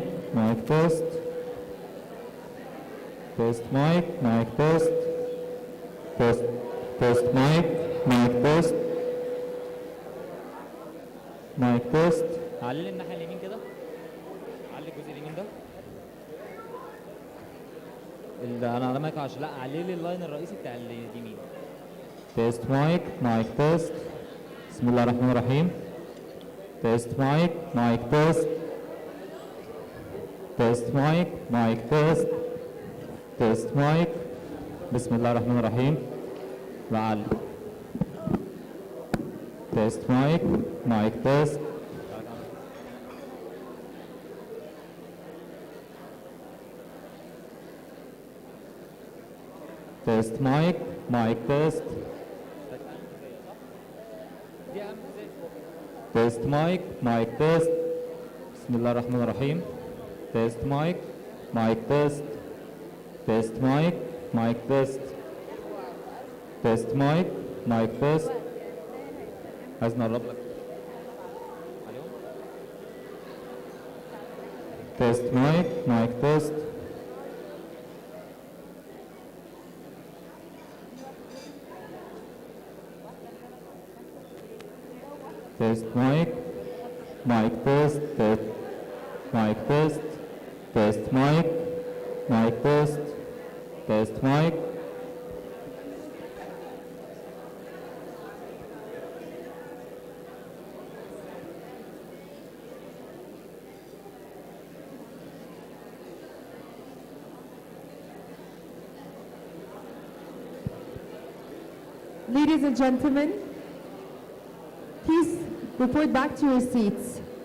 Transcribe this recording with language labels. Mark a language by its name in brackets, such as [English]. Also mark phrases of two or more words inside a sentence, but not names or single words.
[English] Mic test. Test mic. Mic test. Test. Test mic. Mic test. Mic test. [Arabic] علي الناحية اليمين كده. علي الجزء اليمين ده. انا على مايك عشان لا علي لي اللاين الرئيسي بتاع اليمين. [English] Test mic. Mic test. [Arabic] بسم الله الرحمن الرحيم. [English] Test mic. Mic test. Test mic. Mic test. Test mic. [Arabic] بسم الله الرحمن الرحيم. لعل. [English] Test mic. Mic test. Test mic. Mic test. Test mic. Mic test. [Arabic] بسم الله الرحمن الرحيم. [English] Test mic. Mic test. Test mic. Mic test. Test mic. Mic test. [Arabic] عايز نقرب لك. [English] Test mic. Mic test. Test mic. Mic test. Test. Mic test. Test mic. Mic test. Test mic. Ladies and gentlemen, please report back to your seats.